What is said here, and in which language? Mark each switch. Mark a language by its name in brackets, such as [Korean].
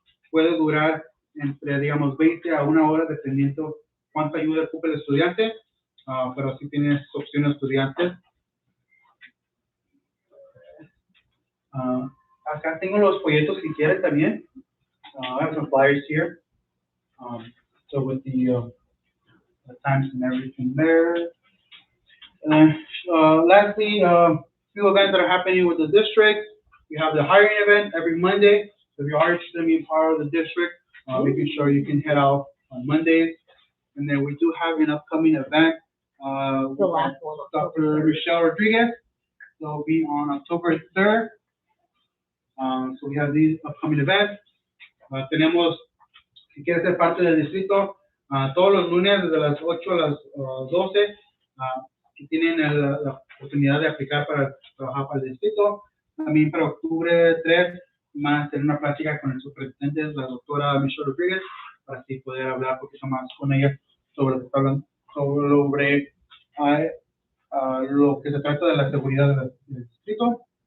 [Spanish] Puede durar entre, digamos, 20 a 1 hora, dependiendo cuánta ayuda ocupe el estudiante, pero sí tiene opciones estudiantes. Acá tengo los folletos si quieren también. [English] I have some flyers here. So with the times and everything there. And lastly, few events that are happening with the district. We have the hiring event every Monday. So if you're interested in being part of the district, making sure you can head out on Mondays. And then we do have an upcoming event. The last one. Dr. Michelle Rodriguez. They'll be on October 3rd. So we have these upcoming events. [Spanish] Tenemos, si quieres ser parte del distrito, todos los lunes desde las 8 a las 12, que tienen la oportunidad de aplicar para trabajar para el distrito. También para octubre 3 van a tener una plática con el superintendente, la doctora Michelle Rodriguez, para así poder hablar un poquito más con ella sobre lo que se trata de la seguridad del distrito.